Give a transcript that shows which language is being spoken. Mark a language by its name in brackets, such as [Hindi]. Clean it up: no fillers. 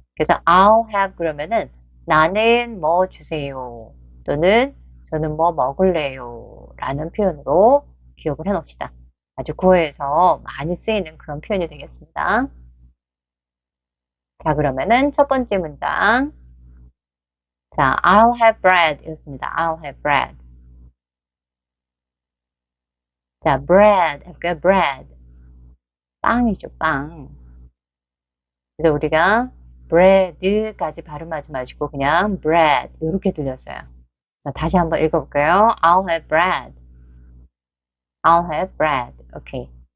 [Korean] 그래서 [English] I'll have [Korean] 그러면은 나는 뭐 주세요 또는 저는 뭐 먹을래요 라는 표현으로 기억을 해 놓읍시다. 아주 구어에서 많이 쓰이는 그런 표현이 되겠습니다. 자, 그러면은 첫 번째 문장. [English] 자, I'll have bread [Korean] 이었습니다. [English] I'll have bread. [Korean] 자, bread 해볼까요? bread. 빵이죠, 빵. 그래서 우리가 bread까지 발음하지 마시고 그냥 bread 이렇게 들렸어요. 자, 다시 한번 읽어볼까요? [English] I'll have bread. I'll have bread. 오케이.